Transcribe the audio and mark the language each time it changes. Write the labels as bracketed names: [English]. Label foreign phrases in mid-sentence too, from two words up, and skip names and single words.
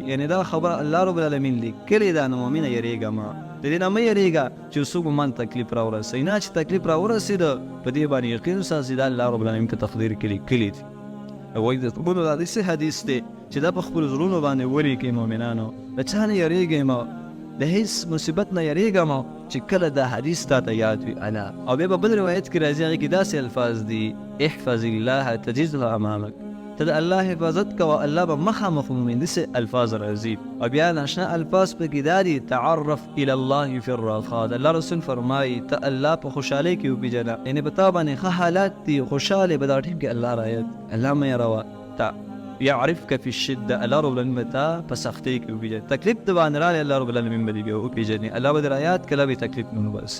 [Pashto] یعنې دا خبره الله رب العالمین لیکلې ده، نو مؤمنه یېرېږه مه، د دې نه مه یېرېږه چې څوک به ماته تکلیف را ورسوي، نه چې تکلیف را ورسېده په دې باندې یقین وساتئ دا الله رب العالمین په تقدیر کې لیکلي دي. وایي د ټولو دا داسې حدیث دی چې دا په خپلو زړونو باندې ولیکئ. مؤمنانو د چا نه یېرېږئ مه، د هیڅ مصیبت نه یېرېږه مه چې کله دا حدیث تا ته یاد وي. الا او بیا به بل روایت کې راځي، هغې کې داسې الفاظ دي: [Arabic] احفظ الله تجده امامک، [Pashto] ته د الله حفاظت کوه، الله به مخامخ ومومي. داسې الفاظ راځي. او بیا ناشنا الفاظ پکې دا دي: [Arabic] تعرف الى الله فی الرخاء، [Pashto] د الله رسول فرمایي ته الله په خوشحالۍ کې وپېژنه، یعنې په تا باندې ښه حالات دي، خوشحالې به دا ټیم کې الله رایت الله مه یېروه. [Arabic] یعرفک فی الشده، [Pashto] الله رب العالمین به تا په سختۍ کې وپېژني، تکلیف د باندې رالی الله رب العالمین به دې بیا وپېژني، الله به دې رایاد کله به تکلیف نه وباسي.